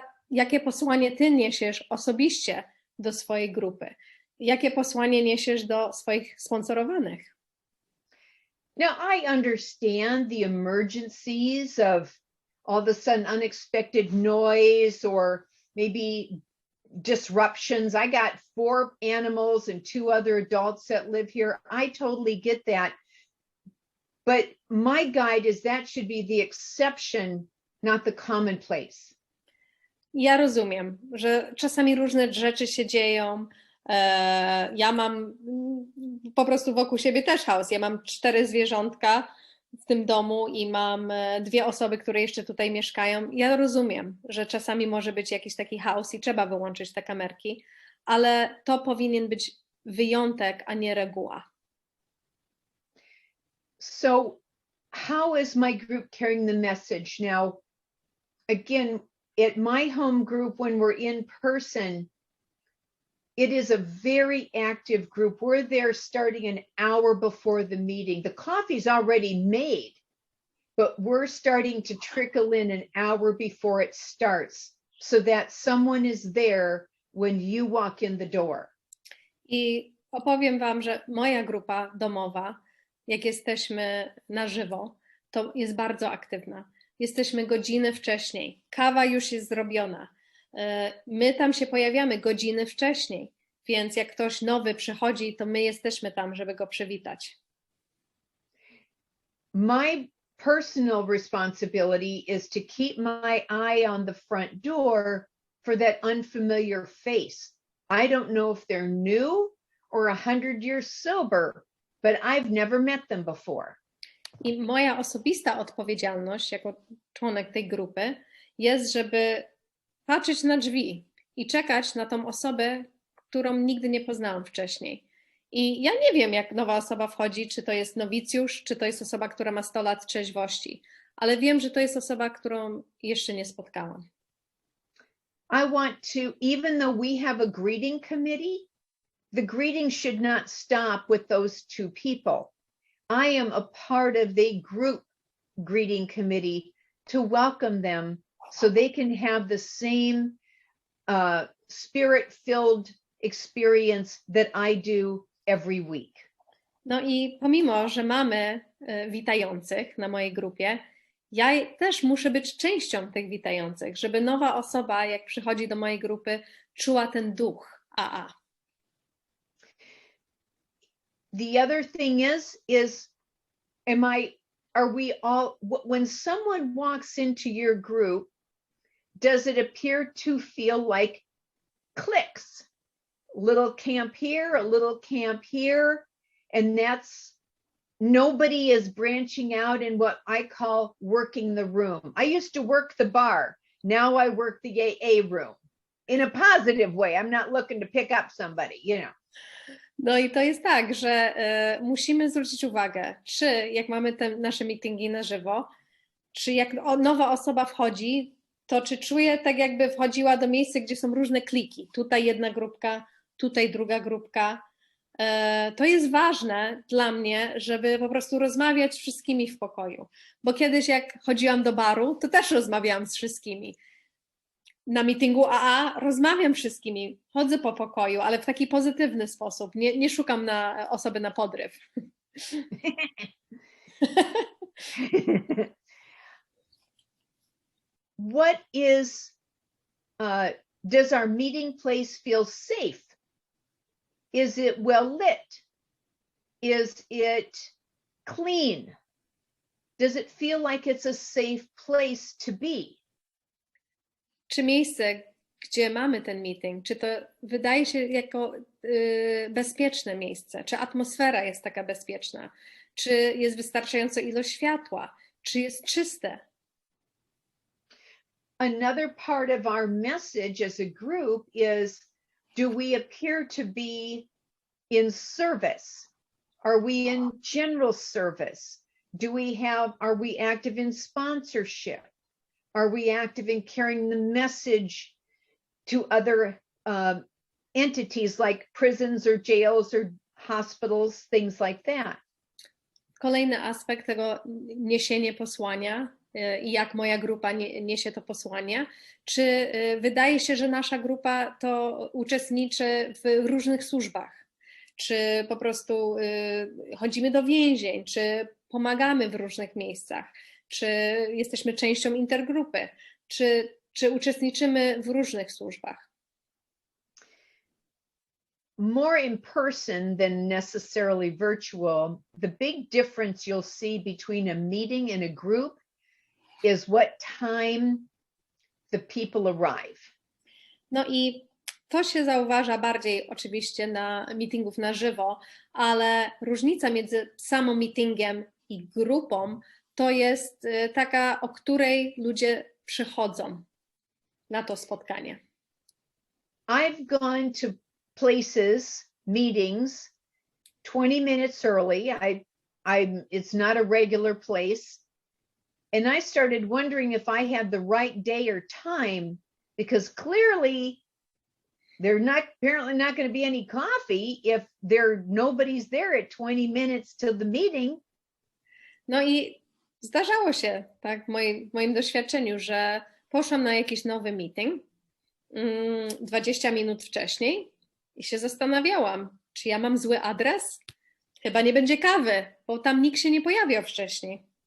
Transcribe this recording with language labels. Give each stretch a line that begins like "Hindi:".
Polish: Jakie posłanie ty niesiesz osobiście do swojej grupy? Jakie posłanie niesiesz do swoich sponsorowanych?
English: Now, I understand the emergencies of all of a sudden unexpected noise or maybe disruptions. I got 4 animals and 2 other adults that live here. I totally get that. But my guide is that should be the exception, not the commonplace.
Polish: Ja rozumiem, że czasami różne rzeczy się dzieją. Ja mam po prostu wokół siebie też chaos. Ja mam 4 zwierzątka w tym domu i mam 2 osoby, które jeszcze tutaj mieszkają. Ja rozumiem, że czasami może być jakiś taki chaos i trzeba wyłączyć te kamerki, ale to powinien być wyjątek, a nie reguła.
English: So how is my group carrying the message? Now, again, at my home group, when we're in person, it is a very active group. We're there starting an hour before the meeting. The coffee's already made, but we're starting to trickle in an hour before it starts so that someone is there when you walk in the door.
Polish: I opowiem wam, że moja grupa domowa, jak jesteśmy na żywo, to jest bardzo aktywna. Jesteśmy godziny wcześniej. Kawa już jest zrobiona. My tam się pojawiamy godziny wcześniej, więc jak ktoś nowy przychodzi, to my jesteśmy tam, żeby go przywitać.
English: My personal responsibility is to keep my eye on the front door for that unfamiliar face. I don't know if they're new or 100 years sober, but I've never met them before.
Polish: I moja osobista odpowiedzialność jako członek tej grupy jest, żeby patrzeć na drzwi i czekać na tą osobę, którą nigdy nie poznałam wcześniej. I ja nie wiem, jak nowa osoba wchodzi, czy to jest nowicjusz, czy to jest osoba, która ma 100 lat trzeźwości, ale wiem, że to jest osoba, którą jeszcze nie spotkałam.
English: I want to, even though we have a greeting committee, the greeting should not stop with those 2 people. I am a part of the group greeting committee to welcome them so they can have the same spirit-filled experience that I do every week.
Polish: No i pomimo, że mamy witających na mojej grupie, ja też muszę być częścią tych witających, żeby nowa osoba, jak przychodzi do mojej grupy, czuła ten duch AA.
English: The other thing is are we all, when someone walks into your group, does it appear to feel like cliques? Little camp here, a little camp here, and that's, nobody is branching out in what I call working the room. I used to work the bar. Now I work the AA room in a positive way. I'm not looking to pick up somebody, you know.
Polish: No i to jest tak, że musimy zwrócić uwagę, czy jak mamy te nasze meetingi na żywo, czy jak nowa osoba wchodzi, to czy czuje tak jakby wchodziła do miejsca, gdzie są różne kliki. Tutaj jedna grupka, tutaj druga grupka. To jest ważne dla mnie, żeby po prostu rozmawiać z wszystkimi w pokoju. Bo kiedyś jak chodziłam do baru, to też rozmawiałam z wszystkimi. Na meetingu AA rozmawiam z wszystkimi, chodzę po pokoju, ale w taki pozytywny sposób. Nie szukam na osoby na podryw.
English: What is, does our meeting place feel safe? Is it well lit? Is it clean? Does it feel like it's a safe place to be?
Polish: Czy miejsce, gdzie mamy ten meeting, czy to wydaje się jako bezpieczne miejsce? Czy atmosfera jest taka bezpieczna? Czy jest wystarczająca ilość światła? Czy jest czyste?
English: Another part of our message as a group is, do we appear to be in service? Are we in general service? Are we active in sponsorship? Are we active in carrying the message to other entities like prisons or jails or hospitals, things like that?
Polish: Kolejny aspekt tego niesienie posłania i jak moja grupa niesie to posłanie. Czy wydaje się, że nasza grupa to uczestniczy w różnych służbach? Czy po prostu chodzimy do więzień? Czy pomagamy w różnych miejscach? Czy jesteśmy częścią intergrupy? Czy uczestniczymy w różnych służbach?
English: More in person than necessarily virtual, the big difference you'll see between a meeting and a group is what time the people arrive.
Polish: No i to się zauważa bardziej oczywiście na meetingów na żywo, ale różnica między samym meetingiem i grupą to jest taka, o której ludzie przychodzą na to spotkanie.
English: I've gone to places, meetings, 20 minutes early. It's not a regular place. And I started wondering if I had the right day or time, because clearly apparently not going to be any coffee if nobody's there at 20 minutes to the meeting.
Polish: No i zdarzało się, tak, w moim doświadczeniu, że poszłam na jakiś nowy meeting 20 minut wcześniej i się zastanawiałam, czy ja mam zły adres? Chyba nie będzie kawy, bo tam nikt się nie pojawiał wcześniej.